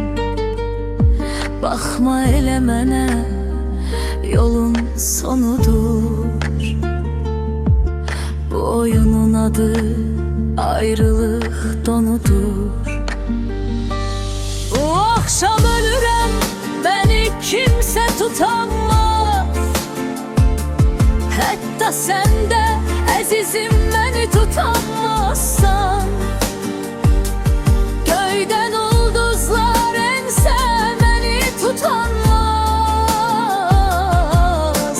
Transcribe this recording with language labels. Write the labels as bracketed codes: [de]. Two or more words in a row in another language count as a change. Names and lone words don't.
[az] Bakma elə mənə, yolun sonudur. [tr] Bu oyunun adı ayrılık donudur. Bu akşam ölürəm, beni kimse tutamaz. [az] Hətta sən də əzizim məni tutamazsan. Göydən ulduzlar ensə məni tutamaz.